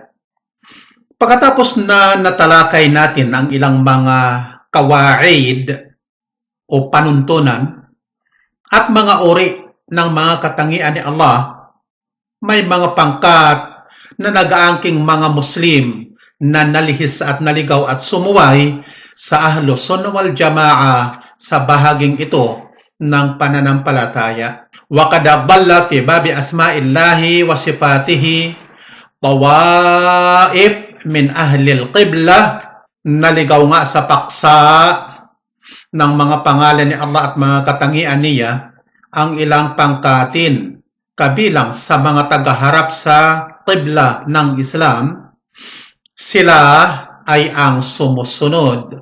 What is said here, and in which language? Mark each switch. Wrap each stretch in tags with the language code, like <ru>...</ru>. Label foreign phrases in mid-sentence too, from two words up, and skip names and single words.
<tl>Pagkatapos na natalakay natin ang ilang mga kawaid o panuntunan at mga uri ng mga katangian ni Allah, may mga pangkat na nag-aangking mga Muslim na nalihis at naligaw at sumuway sa</tl> <ar>أهل السنة والجماعة</ar> <tl>sa bahaging ito ng pananampalataya.</tl> <ar>وقد ضل في باب أسماء الله وصفاته طوائف من أهل القبلة,</ar> <tl>naligaw nga sa paksa ng mga pangalan ni Allah at mga katangian niya ang ilang pangkatin kabilang sa mga tagaharap sa qibla ng Islam. Sila ay ang sumusunod.</tl>